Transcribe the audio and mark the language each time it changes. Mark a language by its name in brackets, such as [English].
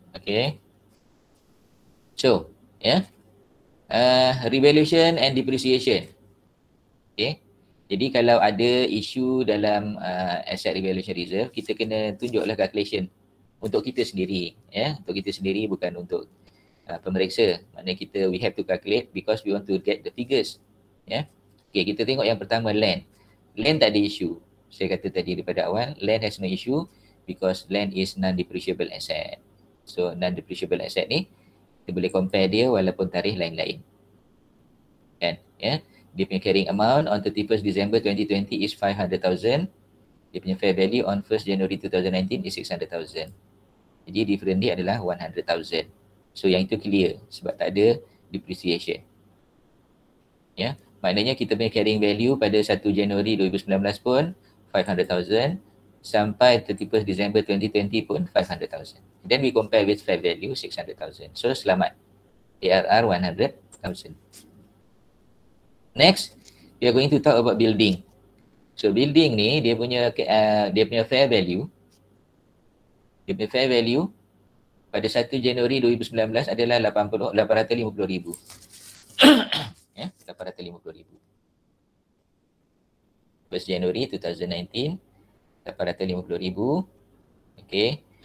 [English] Okay. So, revaluation and depreciation. Okay. [Malay] Jadi kalau ada isu dalam asset revaluation reserve, kita kena tunjuklah calculation untuk kita sendiri. Untuk kita sendiri, bukan untuk pemeriksa. [English] Maknanya kita, we have to calculate because we want to get the figures. [Malay] Okay, kita tengok yang pertama, land. Land tak ada isu. [English] Saya kata tadi daripada awal, land has no issue because land is non-depreciable asset. [Malay] So non-depreciable asset ni, kita boleh compare dia walaupun tarikh lain-lain. Kan? [English] Dia punya carrying amount on 31st December 2020 is 500,000. Dia punya fair value on 1st January 2019 is 600,000. [Malay] Jadi different dia adalah 100,000. So yang itu clear sebab tak ada depreciation. Maknanya kita punya carrying value pada 1 Januari 2019 pun 500,000 sampai 31st December 2020 pun 500,000. [English] Then we compare with fair value 600,000. So selamat. ARR 100,000. Next, we are going to talk about building. [Malay] So building ni dia punya fair value. Dia punya fair value pada 1 Januari 2019 adalah 850,000. 850,000. [English] 1st January 2019, 850,000. Okay.